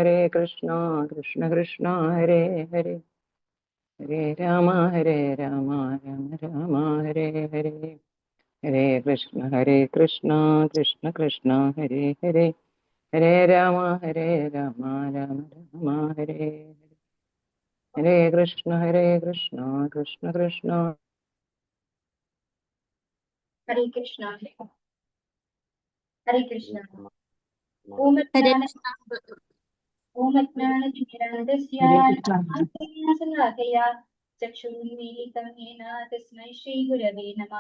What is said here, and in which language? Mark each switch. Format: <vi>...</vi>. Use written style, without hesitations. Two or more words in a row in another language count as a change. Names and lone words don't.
<sa>കൃഷ്ണ ഹരേ ഹരേ ഹരേ രാമ രാമ രാമ ഹരേ ഹരേ ഹരേ കൃഷ്ണ കൃഷ്ണ ഹരേ ഹരേ ഹരേ രാമ രാമ രാമ ഹരേ ഹരേ കൃഷ്ണ കൃഷ്ണ ഹരേ കൃഷ്ണ. ഹരേ കൃഷ്ണ. ചക്ഷുർമീലിതം യേന തസ്മൈ ശ്രീഗുരവേ നമഃ.</sa>